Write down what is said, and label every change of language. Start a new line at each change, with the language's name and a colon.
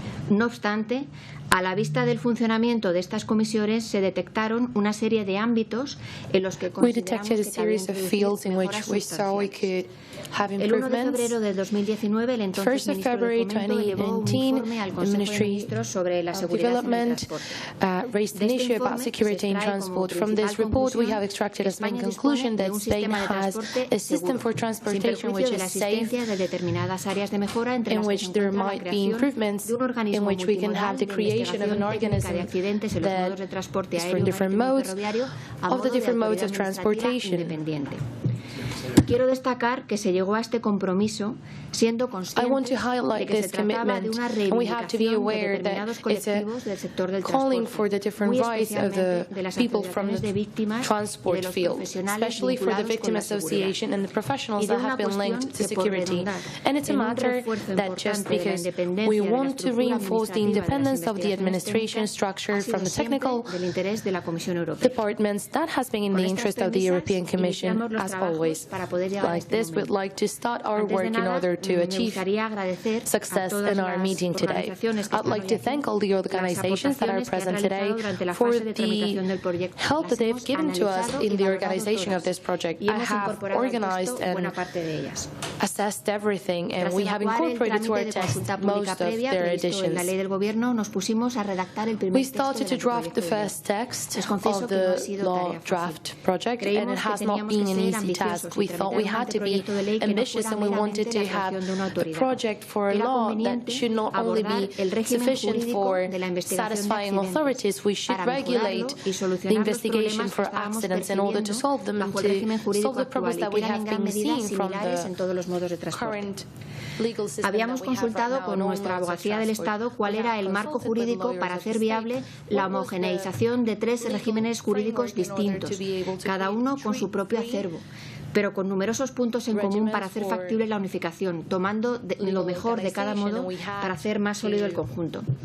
Spanish: No obstante, a la vista del funcionamiento de estas comisiones se detectaron una serie de ámbitos en los que consideramos que cabía introducir mejoras sustanciales. El 1 de febrero de 2019, el entonces ministro de Fomento llevó un informe al Consejo de Ministros sobre la seguridad en el transporte.
English: Raised an issue about security in transport. From this report, we have extracted as main conclusion that Spain has a system for transportation which is safe, in which there might be improvements, in which we can have the creation of an organism that is for different modes, of the different modes of transportation.
Spanish: Quiero destacar que se llegó a este compromiso siendo conscientes de que se trataba de una reivindicación de determinados colectivos del sector del transporte, muy especialmente de las asociaciones de víctimas y de los profesionales vinculados con la seguridad. Y de una cuestión que por redundar en un refuerzo importante de la independencia de la estructura administrativa de la investigación técnica ha sido siempre del interés de la Comisión Europea.
English: Departments that has been in the interest of the European Commission, as always. Like this, we'd like to start our work in order to achieve success in our meeting today. I'd like to thank all the organizations that are present today for the help that they've given to us in the organization of this project. I have organized and assessed everything, and we have incorporated to our text most of their additions. We started to draft the first text of the law draft project, and it has not been an easy task. We thought we had to be ambitious, and we wanted to have a project for a law that should not only be sufficient for satisfying authorities. We should regulate the investigation for accidents in order to solve them and to solve the problems that we have been seeing from the current legal system.
Spanish: Habíamos consultado con nuestra Abogacía del Estado cuál era el marco jurídico para hacer viable la homogeneización de 3 regímenes jurídicos distintos, cada uno con su propio acervo, pero con numerosos puntos en común para hacer factible la unificación, tomando lo mejor de cada modo para hacer más sólido el conjunto.